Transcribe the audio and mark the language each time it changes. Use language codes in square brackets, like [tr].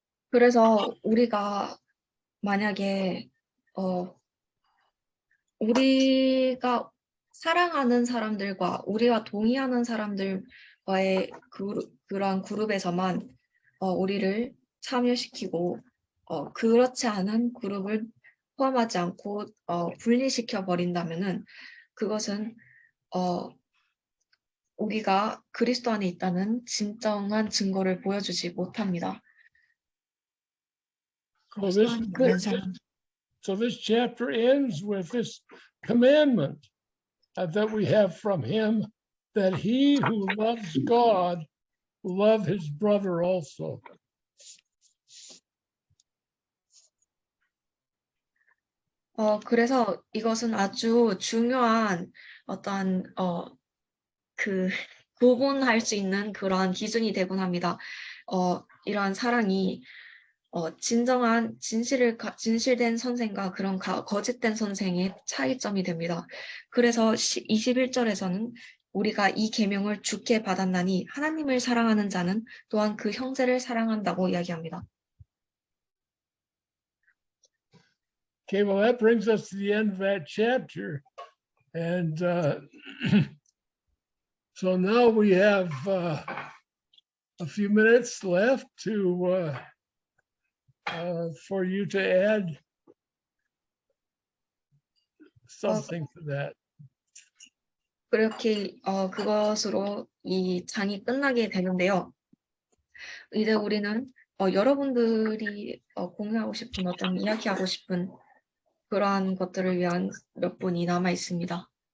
[ko] 그래서 우리가 만약에 우리가 사랑하는 사람들과 우리와 동의하는 사람들과의 그러한 그룹에서만 우리를 참여시키고 그렇지 않은 그룹을 포함하지 않고 분리시켜 버린다면은 그것은 우리가 그리스도 안에 있다는 진정한 증거를 보여주지 못합니다. [en] So this chapter ends with this commandment that we have from him, that he who loves God love his brother also. [ko] 그래서 이것은 아주 중요한 어떠한 구분할 수 있는 그러한 기준이 되곤 합니다. 이러한 사랑이 진정한 진실된 선생과 그런 거짓된 선생의 차이점이 됩니다. 그래서 21절에서는 우리가 이 계명을 주께 받았나니 하나님을 사랑하는 자는 또한 그 형제를 사랑한다고 이야기합니다. [en] Okay, well, that brings us to the end of that chapter. And so now we have a few minutes left for you to add something to that. [ko] 그렇게 그것으로 이 장이 끝나게 되는데요. 이제 우리는 여러분들이 공유하고 싶은 어떤 이야기하고 싶은 그러한 것들을 위한 몇 분이 남아 있습니다.